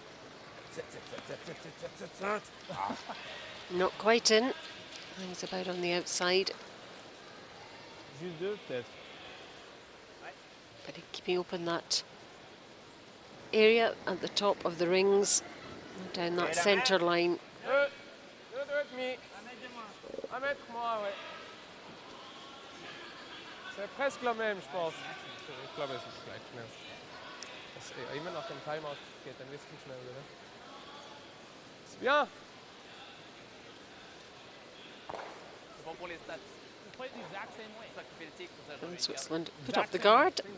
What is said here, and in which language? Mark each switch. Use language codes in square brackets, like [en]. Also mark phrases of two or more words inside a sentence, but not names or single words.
[en] Not quite in. He's about on the outside. But keeping open that area at the top of the rings, down that centre line. [fr] C'est presque la même, je pense. [de] Ich glaube, es ist gleich schnell. Das immer nach dem Timeout geht ein bisschen schneller, oder? [fr] C'est bien. C'est bon pour les stats. [en] It's played the exact same way. And Switzerland put up the guard.